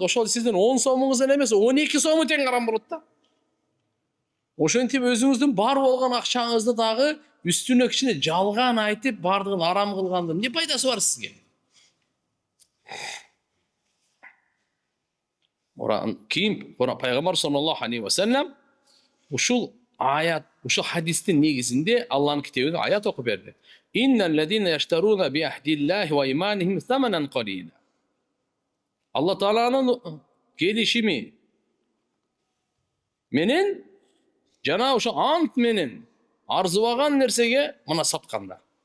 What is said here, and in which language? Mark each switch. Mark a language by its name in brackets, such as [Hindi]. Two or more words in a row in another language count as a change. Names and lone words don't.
[Kyrgyz] Ошол сиздин 10 сомуңуздан эмес, 12 сому тең арам болот да. Ошентип өзүңүздүн бар болгон акчаңызды дагы үстүнө кичине жалган айтып, бардыгын арам кылгандын эмне пайдасы бар сизге? Кийин пайгамбар [Arabic] صلى الله عليه وسلم [Kyrgyz] ушул аят, ушул хадистин негизинде Алланын китебинде аят окуп берди. [Arabic] إن الذين يشترون بعهد الله وأيمانهم ثمنا قليلا. [Kyrgyz] Алла Тааланын келишими менен жана ошо ант менен арзыбаган нерсеге мына саткандар.